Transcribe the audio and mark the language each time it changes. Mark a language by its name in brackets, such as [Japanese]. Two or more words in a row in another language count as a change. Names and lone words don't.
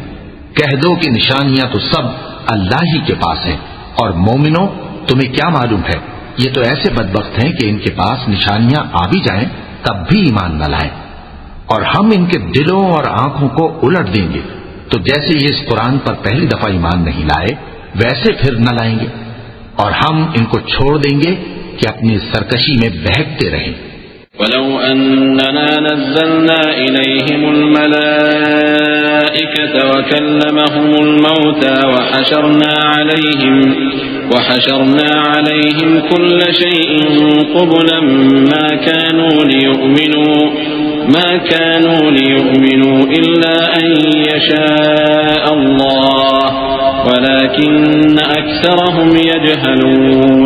[Urdu] کہہ دو کہ نشانیاں تو سب اللہ ہی کے پاس ہیں، اور مومنو تمہیں کیا معلوم ہے، یہ تو ایسے بدبخت ہیں کہ ان کے پاس نشانیاں آ بھی جائیں تب بھی ایمان نہ لائیں. اور ہم ان کے دلوں اور آنکھوں کو الٹ دیں گے، تو جیسے یہ اس قرآن پر پہلی دفعہ ایمان نہیں لائے ویسے پھر نہ لائیں گے، اور ہم ان کو چھوڑ دیں گے کہ اپنی سرکشی میں بہکتے رہیں. [Arabic] ولو أننا نزلنا إليهم الملائكة وكلمهم الموتى وحشرنا عليهم كل شيء قبلا ما كانوا ليؤمنوا إلا أن يشاء الله ولكن أكثرهم يجهلون.